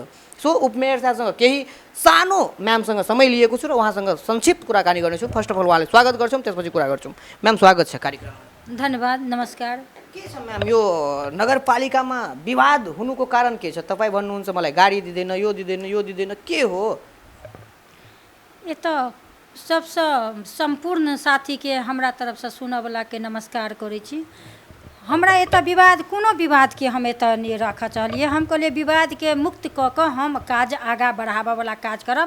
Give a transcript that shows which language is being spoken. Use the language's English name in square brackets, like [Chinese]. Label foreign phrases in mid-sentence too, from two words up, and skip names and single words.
[Nepali] सो उपमेयर साहबसँग केही सानो म्यामसँग समय लिएको छु र उहाँसँग संक्षिप्त कुराकानी गर्नेछु। [English] first of all [Nepali] उहाँले स्वागत गर्छौँ, त्यसपछि कुरा गर्छौँ। म्याम स्वागत छ कार्यक्रममा। धन्यवाद, नमस्कार। के छ म्याम यो नगरपालिकामा विवाद हुनुको कारण के छ? तपाईँ भन्नुहुन्छ मलाई गाडी दिँदैन, यो दिँदैन, यो दिँदैन, के हो? [Maithili] ये तो सबसे संपूर्ण साथी के हमरा तरफ से सुनऽ वाला के नमस्कार करै छी। हमरा एतऽ विवाद कोनो विवाद के हम एतऽ नहीं रखऽ चाहलिए। हम कहलिए विवाद के मुक्त कऽ कऽ हम काज आगा बढ़ाबऽ वाला काज करब।